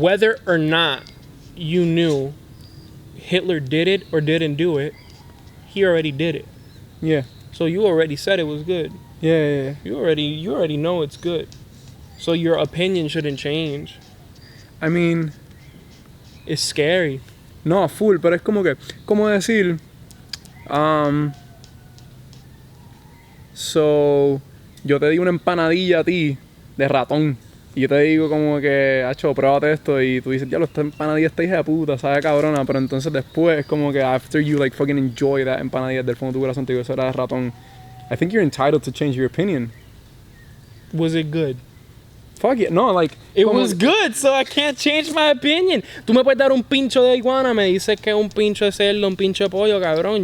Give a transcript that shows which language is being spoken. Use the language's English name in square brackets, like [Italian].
[English] Whether or not you knew Hitler did it or didn't do it, he already did it. Yeah. So you already said it was good. Yeah. You already know it's good. So your opinion shouldn't change. I mean... It's scary. [Spanish] No, full, pero es como decir... So, yo te di una empanadilla a ti de ratón. Y yo te digo como que, hacho, pruébate esto. Y tú dices, ya, esta empanadilla está hija de puta, sabe cabrona. Pero entonces después, como que [English] after you like fucking enjoy that [Spanish] empanadilla del fondo de tu corazón, te digo, eso era de ratón. [English] I think you're entitled to change your opinion. Was it good? Fuck it, no, like... It was good, so I can't change my opinion. [Spanish] Tú me puedes dar un pincho de iguana, me dices que es un pincho de cerdo, un pincho de pollo, cabrón.